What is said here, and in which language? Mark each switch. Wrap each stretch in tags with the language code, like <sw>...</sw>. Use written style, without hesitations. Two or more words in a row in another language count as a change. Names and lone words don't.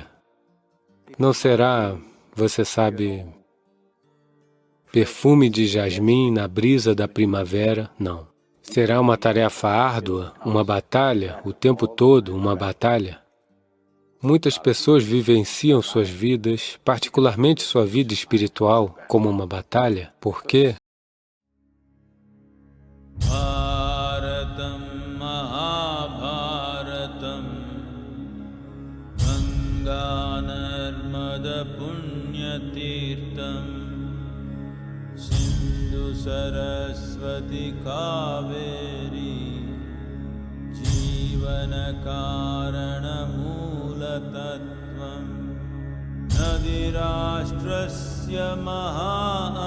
<pt>Não será, você sabe, perfume de jasmim na brisa da primavera, não. Será uma tarefa árdua, uma batalha, o tempo todo uma batalha. Muitas pessoas vivenciam suas vidas, particularmente sua vida espiritual, como uma batalha. Por quê?</pt> <sa>Bharatam Mahabharatam Ganga Narmada Punya Tirtam Sindhu Saraswati Kaveri Jivana Karana Tattvam Nadirashtrasya Maha</sa>